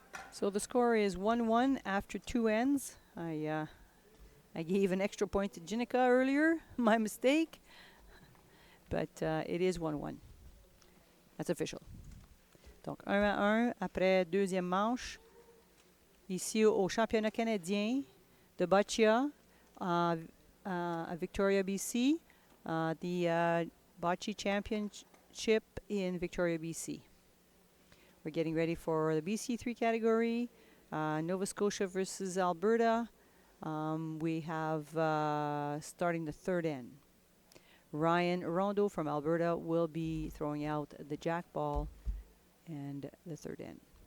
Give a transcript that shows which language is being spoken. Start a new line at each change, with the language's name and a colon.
English: So the score is 1-1 after 2 ends. I gave an extra point to Jennica earlier, my mistake. But it is 1-1. That's official.
French: Donc 1-1 après deuxième manche. Ici au championnat canadien de boccia à Victoria, BC.
English: The bocce championship in Victoria, BC. We're getting ready for the BC3 category, Nova Scotia versus Alberta. We have starting the 3rd end. Ryan Rondeau from Alberta will be throwing out the jack ball and the 3rd end.